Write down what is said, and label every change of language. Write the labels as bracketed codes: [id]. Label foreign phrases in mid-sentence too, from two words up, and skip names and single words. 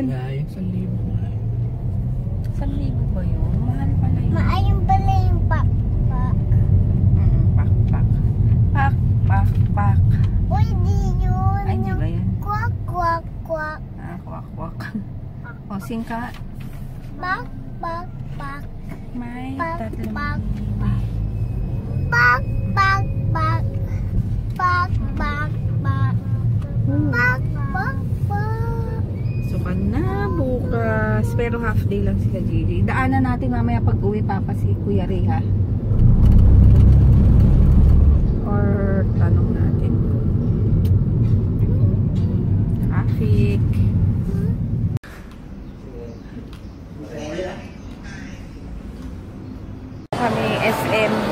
[tl] Yung 1,000. 1,000 ba yun? Mahal pala yun. Maayong pala yung pakpak. Pak. Uy, di yun. Ay, di ba yan? Kwak, kwak, kwak. Kwak. O, singka. Pak, pak, pak. May Pak, tatlong pak, pak. Pak, pak, pak. Pak, pak, pak. Pak, pak, pak. So, na bukas. Pero [en] half day [tl] lang sila, Gigi. Daanan natin mamaya pag uwi Papa si Kuya Ray, ha? Or tanong natin. Traffic. Kami SM.